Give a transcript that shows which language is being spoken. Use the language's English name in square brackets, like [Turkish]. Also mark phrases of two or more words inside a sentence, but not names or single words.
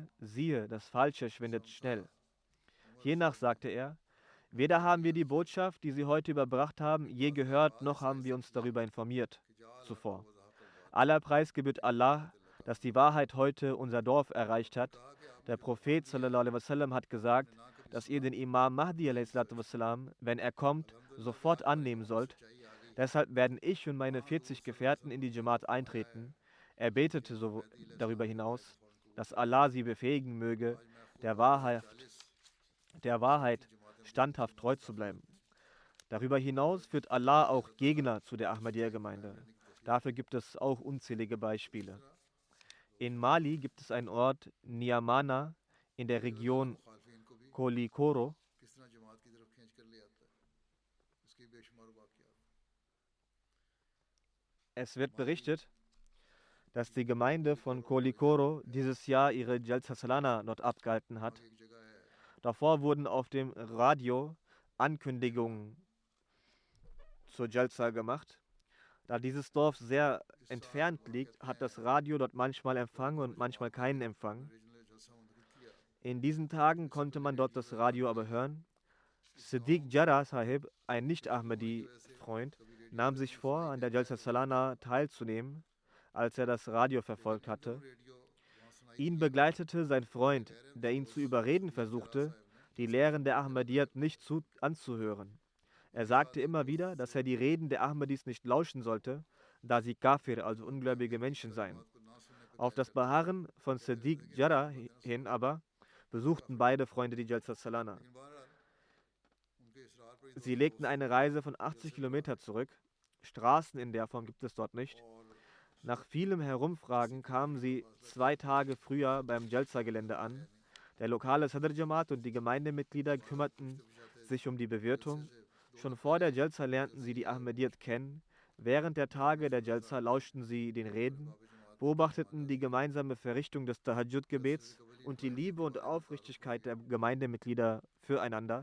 [German] Siehe, das Falsche schwindet schnell. Hiernach sagte er, weder haben wir die Botschaft, die Sie heute überbracht haben, je gehört, noch haben wir uns darüber informiert zuvor. Aller Preis gebührt Allah, dass die Wahrheit heute unser Dorf erreicht hat. Der Prophet [Arabic] صلى الله عليه وسلم [German] hat gesagt, dass ihr den Imam Mahdi [Arabic] عليه وسلم, [German] wenn er kommt, sofort annehmen sollt. Deshalb werden ich und meine 40 Gefährten in die Jamaat eintreten. Er betete so darüber hinaus, dass Allah sie befähigen möge, der Wahrheit standhaft treu zu bleiben. Darüber hinaus führt Allah auch Gegner zu der Ahmadiyya-Gemeinde. Dafür gibt es auch unzählige Beispiele. In Mali gibt es einen Ort, Niamana, in der Region [Urdu] مخالفین کو بھی [German] Kolikoro. [Urdu] کس طرح جماعت کی طرف کھینچ کر لے آتا ہے، اس کے بے شمار واقعات. [German] Es wird berichtet, dass die Gemeinde von Kolikoro dieses Jahr ihre Jalsa Salana dort abgehalten hat. [Urdu] ایک جگہ ہے [German] Davor wurden auf dem Radio Ankündigungen zur Jalsa gemacht. Da dieses Dorf sehr entfernt liegt, hat das Radio dort manchmal Empfang und manchmal keinen Empfang. [Urdu] ریجنل جلسہ منعقد کیا. [German] In diesen Tagen konnte man dort das Radio aber hören. Siddiq Jarrah Sahib, ein Nicht-Ahmadi-Freund, nahm sich vor, an der Jalsa Salana teilzunehmen, als er das Radio verfolgt hatte. [Urdu] ریڈیو وہاں سنائی [German] Ihn begleitete sein Freund, der ihn zu überreden versuchte, die Lehren der Ahmadiyyat nicht anzuhören. Er sagte immer wieder, dass er die Reden der Ahmadis nicht lauschen sollte, da sie Kafir, also ungläubige Menschen seien. [Urdu] کو نہ سننے پر [German] Auf das Beharren von Siddiq Jarrah hin aber besuchten beide Freunde die Jalsa Salana. [Urdu] لیکن بہرحال ان کے اصرار پر ہی [German] Sie legten eine Reise von 80 Kilometer zurück. Straßen in der Form gibt es dort nicht. Nach vielem Herumfragen kamen sie 2 Tage früher beim Jalsa-Gelände an. Der lokale Sadr Jamaat und die Gemeindemitglieder kümmerten sich um die Bewirtung. Schon vor der Jalsa lernten sie die Ahmadiyyat kennen. Während der Tage der Jalsa lauschten sie den Reden, beobachteten die gemeinsame Verrichtung des Tahajjud-Gebets und die Liebe und Aufrichtigkeit der Gemeindemitglieder füreinander.